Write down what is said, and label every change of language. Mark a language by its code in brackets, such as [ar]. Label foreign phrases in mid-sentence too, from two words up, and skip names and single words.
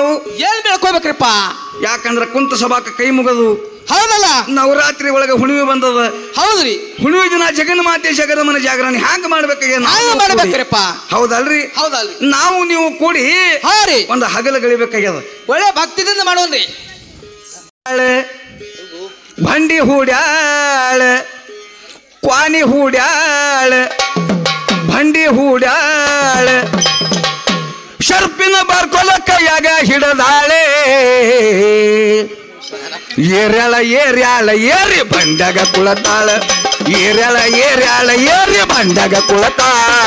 [kn] ಏನ್ ಬೆಳ್ಕೋಬೇಕ್ರಿಪ್ಪ ಯಾಕಂದ್ರ ಕುಂತ ಸಭಾಕ ಕೈ ಮುಗದು ಹೌದಲ್ಲ ನವರಾತ್ರಿ ಒಳಗೆ ಹುಣಿವೆ ಬಂದದ ಹೌದ್ರಿ ಹುಣಿವೆ ದಿನ ಜಗನ್ಮಾತೆ ಜಗನ್ಮನ ಜಾಗರಣೆ ಹ್ಯಾಂಗ ಮಾಡ್ಬೇಕ್ರಿಪ್ಪ ಹೌದಲ್ರಿ ಹೌದಲ್ರಿ ನಾವು ನೀವು ಕೂಡಿ ಹಾ ರೀ ಒಂದು ಹಗಲ ಗಳಿಬೇಕಾಗ್ಯದ ಒಳ್ಳೆ ಭಕ್ತಿದಿಂದ ಮಾಡೋನ್ರಿ ಭಂಡಿ ಹೂಡ್ಯಾಳ ಕ್ವಾನಿ ಹೂಡ್ಯಾಳ ಭಂಡಿ ಹೂಡ್ಯಾಳ ಶರ್ಪಿನ ಬಾರ್ಕೊಲ ಕೈಯಾಗ ಹಿಡದಾಳೆ ಏರ್ಯಾಳ ಏರ್ಯಾಳ ಏರಿ ಬಂಡಾಗ ಕುಳತಾಳ ಏರ್ಯಾಳ ಏರ್ಯಾಳ ಏರಿ ಬಂಡಾಗ ಕುಳತಾಳ